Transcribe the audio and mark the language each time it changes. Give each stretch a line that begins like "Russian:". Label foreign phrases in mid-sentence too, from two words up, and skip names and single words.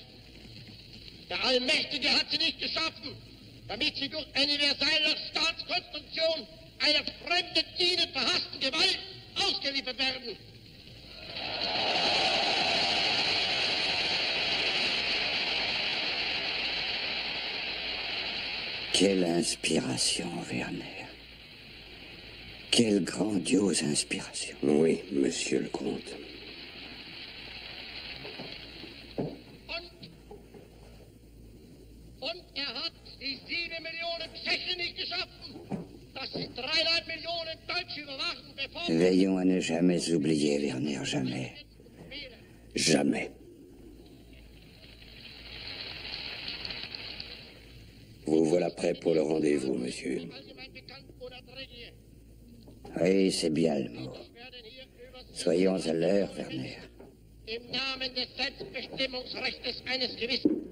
German: Der Allmächtige hat sie nicht geschaffen, damit sie durch eine universelle Staatskonstruktion einer fremden, ihnen verhassten Gewalt ausgeliefert werden.
French: Quelle inspiration, Werner. Quelle grandiose inspiration. Oui, monsieur le comte.
German: Und er hat die 7 Millionen Tschechen nicht geschaffen, dass sie 3,5 Millionen Deutsche überwachen, bevor...
French: Veillons à ne jamais oublier, Werner, jamais. Jamais. Vous voilà prêt pour le rendez-vous, monsieur. Oui, c'est bien le mot. Soyons à l'heure, Werner.
German: Im Namen des Selbstbestimmungsrechts eines gewissen...